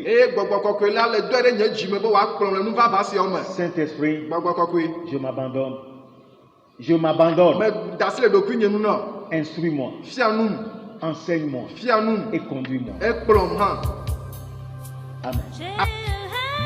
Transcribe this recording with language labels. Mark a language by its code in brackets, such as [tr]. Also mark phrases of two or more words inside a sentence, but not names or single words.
[ee] eye gbɔgbɔ kɔkɔe la le dɔe ɖe nye dzime be wòakplɔm le nu vava siawo me [fr] Saint-Esprit, [ee] gbɔgbɔ kɔkɔe [fr] je m'abandonne. Je m'abandonne. [ee] me da asi le ɖokui nye nu na [fr] Instruis-moi, [ee] fia num [fr] enseigne-moi [ee] fia num [fr] et conduis-moi. [ee] ekplɔm hã [fr] Amen. J'ai